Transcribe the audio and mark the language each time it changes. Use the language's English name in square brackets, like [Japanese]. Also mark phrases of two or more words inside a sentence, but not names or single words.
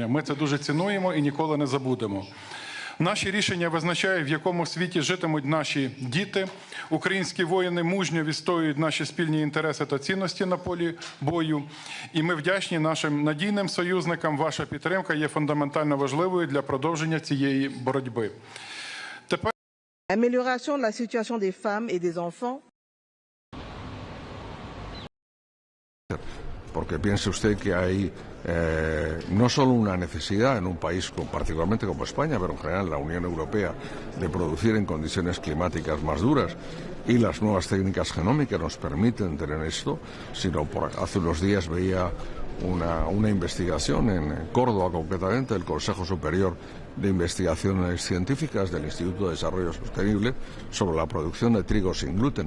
[Ukrainian] Ми це дуже цінуємо і ніколи не забудемо. Наші рішення визначають, в якому світі житимуть наші діти. Українські воїни мужньо відстоюють наші спільні інтереси та цінності на полі бою. І ми вдячні нашим надійним союзникам. Ваша підтримка є фундаментально важливою для продовження цієї боротьби. Тепер [French] Amélioration de la situation des femmes et des enfants. [Spanish] Porque piense usted que hay no solo una necesidad en un país particularmente como España, pero en general en la Unión Europea, de producir en condiciones climáticas más duras, y las nuevas técnicas genómicas nos permiten tener esto, sino hace unos días veía una investigación en Córdoba concretamente del Consejo Superior de Investigaciones Científicas del Instituto de Desarrollo Sostenible sobre la producción de trigo sin gluten.